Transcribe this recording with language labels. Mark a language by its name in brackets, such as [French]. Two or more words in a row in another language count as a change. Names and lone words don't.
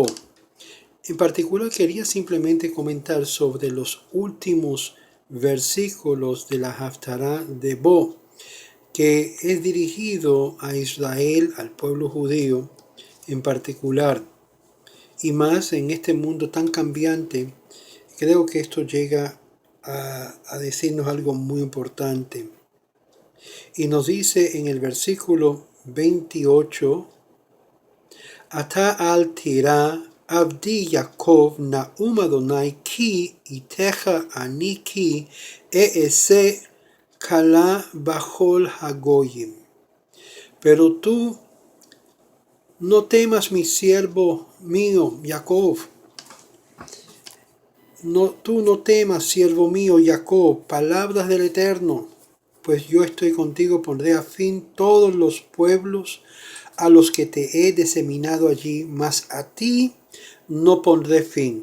[Spanish] En particular quería simplemente comentar sobre los últimos versículos de la Haftará de Bo, que es dirigido a Israel, al pueblo judío en particular, y más en este mundo tan cambiante. Creo que esto llega a decirnos algo muy importante. Y nos dice en el versículo 28, [Hebrew] אתה אל תירא עבדי יעקב נאם ה׳ כי אתך אני כי אעשה כלה בכל הגוים. [Spanish] Pero tú no temas, mi siervo mío, Jacob. Tú no temas, siervo mío, Jacob, palabras del Eterno. Pues yo estoy contigo, pondré a fin todos los pueblos a los que te he diseminado allí, mas a ti no pondré fin.